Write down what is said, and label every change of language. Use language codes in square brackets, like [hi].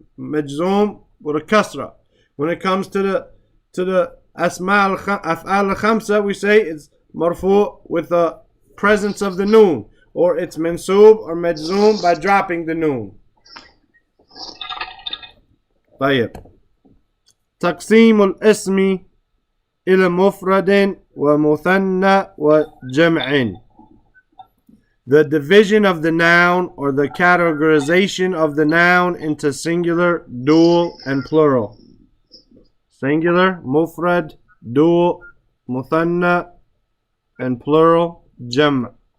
[en] Majzoom with a kasra. When it comes to the asma af'al al-khamsa, we say it's marfu' with the presence of the noon, or it's mansub or majzoom by dropping the noon. [ar] طيب. تقسيم الاسم إلى مفرد ومثنى وجمع. [en] The division of the noun, or the categorization of the noun, into singular, dual, and plural. Singular, mufrad, dual, muthanna, and plural, jam'.